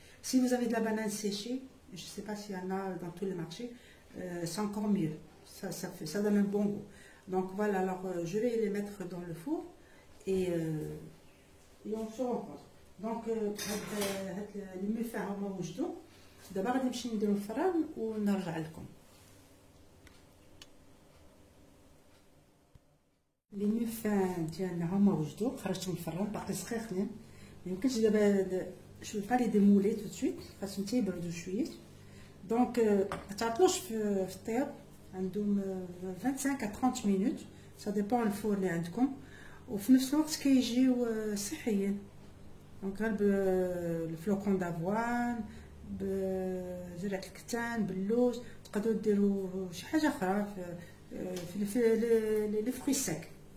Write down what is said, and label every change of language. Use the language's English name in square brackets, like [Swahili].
[French] Si vous avez de la banane séchée, je ne sais pas s'il y en a dans tous les marchés, c'est encore mieux. Ça donne un bon goût. Donc voilà, alors je vais les mettre dans le four et on se rencontre. Donc les muffins [Arabic] هما وجدوا. دابا غادي نمشي نديرو الفران ونرجع لكم. لي ميفان ديالنا هما وجدوا، خرجتهم من الفران باقي سخيخين. ميمكنش دابا [French] je vais pas les démouler tout de suite [Arabic] خاصهم تيبردوا شويه. دونك ما تعطلوش في الطياب، عندهم [French] 25 à 30 minutes، ça dépend [Arabic] الفور اللي عندكم. وفي نفس الوقت كيجيو صحيين. دونك غير بالفلوكون دافوان، بزرعه الكتان، باللوز، تقدروا ديروا شي حاجه اخرى في لي فروي سيك.